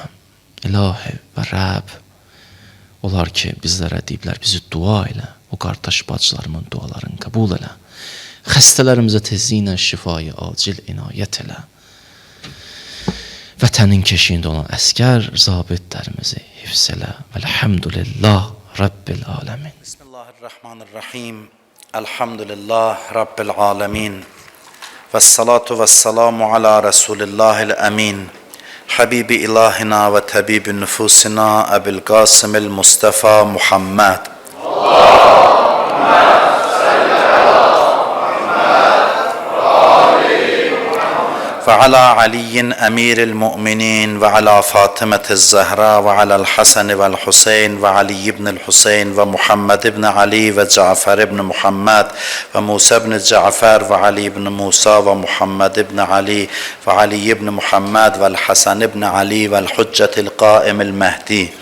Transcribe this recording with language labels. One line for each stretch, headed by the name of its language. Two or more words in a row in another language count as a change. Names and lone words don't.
Azerbaijani: İlahi və Rəbb, onlar ki, bizlərə deyiblər, bizi dua elə. O qardaş bacılarımın dualarını qəbul elə. Xəstələrimizə tezliylə şifayı acil inayət elə. Vətənin keşiyində olan əskər, zabitlərimizi hifz elə.
Arabic: والحمد لله رب العالمين. بسم الله الرحمن الرحيم. الحمد لله رب العالمين. والصلاة والسلام على رسول الله الأمين. حبيب إلهنا وطبيب نفوسنا أبي القاسم المصطفى محمد. وعلى علي أمير المؤمنين وعلى فاطمة الزهراء وعلى الحسن والحسين وعلي بن الحسين ومحمد بن علي وجعفر بن محمد وموسى بن جعفر وعلي بن موسى ومحمد بن علي وعلي بن محمد والحسن بن علي والحجة القائم المهدي.